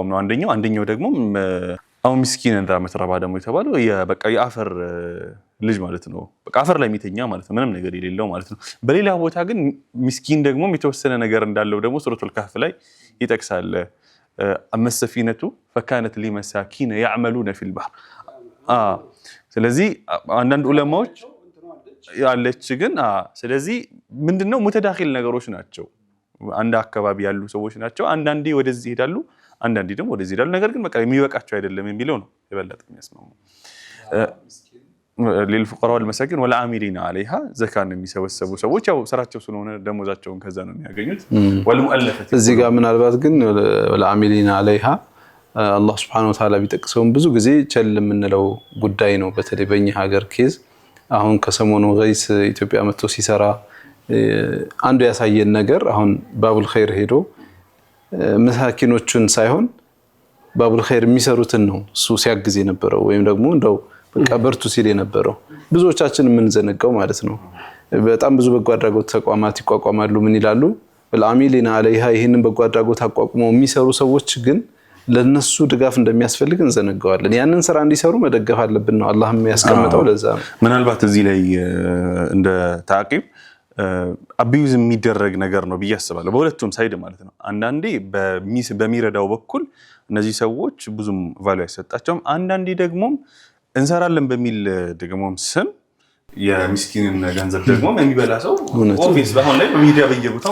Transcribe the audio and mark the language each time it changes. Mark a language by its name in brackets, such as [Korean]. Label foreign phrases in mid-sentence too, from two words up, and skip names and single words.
[Amharic] ነው አንደኛው ደግሞ አው ምስኪን እንዳ መትረባ ደግሞ የተባለው በቃ የአፈር ልጅ ማለት ነው በቃ አፈር ላይ የሚተኛ ማለት ነው ምንም ነገር የሌለው ማለት ነው በሌላ ቦታ ግን ምስኪን ደግሞ የተወሰነ ነገር እንዳለው ደግሞ ሱረቱል ካህፍ ላይ ይጠቅሳል አመሰፊነቱ [Arabic] فكانت لمساكين يعملون في البحر [Amharic] ስለዚህ አንዳንድ ዑለማዎች ያለች ግን ስለዚህ ምንድነው ሙተዳኺል ነገሮች ናቸው አንድ አካባቢ ያሉ ሰዎች ናቸው አንዳንዴ ወደዚህ ይሄዳሉ አንዳንዴ ደግሞ ወደዚህ ይሄዳሉ ነገር ግን በቃ የሚበቃቸው አይደለም የሚለው ነው የበለጠ የሚያስማሙ [Arabic] للفقراء والمساكين والعاملين عليها [Amharic] ዘካን የሚሰበሰቡ ሰዎች ያው ስራቸው ስለሆነ ደሞዛቸውን ከዛ ነው የሚያገኙት والمؤلفة እዚህ ጋር ምናልባት ግን [Arabic] والعاملين عليها [Amharic] አላህ [Arabic] سبحانه وتعالى [Amharic] ቢጠቅሰውም ብዙ ጊዜ ቸል የምንለው ጉዳይ ነው በተለይ በእኛ ሀገር ኬዝ አሁን ከሰሞኑ ገይስ ኢትዮጵያ መጥቶ ሲሰራ አንዱ ያሳየን ነገር አሁን ባቡል ኸይር ሄዶ መሳኪኖቹን ሳይሆን ባቡል ኸይር የሚሰሩትን ነው እሱ ሲያግዝ የነበረው ወይም ደግሞ እንደው በቃ በርቱ ሲል የነበረው ብዙዎቻችን ምን ዘነጋው ማለት ነው በጣም ብዙ በጎ አድራጎት ተቋማት ይቋቋማሉ ምን ይላሉ [Arabic] والعاملين عليها [Amharic] ይሄንን በጎ አድራጎት አቋቁመው የሚሰሩ ሰዎች ግን ለነሱ ድጋፍ እንደሚያስፈልግ እንዘነጋዋለን። ያንን ስራ እንዲሰሩ መደገፍ አለብን ነው አላህም ያስቀምጠው። ለዛ ነው ምናልባት እዚህ ላይ እንደ ታቂብ አቢዩዝ የሚደረግ ነገር ነው ብዬ አስባለሁ፣ በሁለቱም ሳይድ ማለት ነው። አንዳንዴ በሚረዳው በኩል እነዚህ ሰዎች ብዙም ቫልዩ አይሰጣቸውም። አንዳንዴ ደግሞ እንሰራለን በሚል ደግሞም ስም የምስኪንን ገንዘብ ደግሞ የሚበላ ሰው ኦፊስ በአሁን ላይ በሚዲያ በየቦታው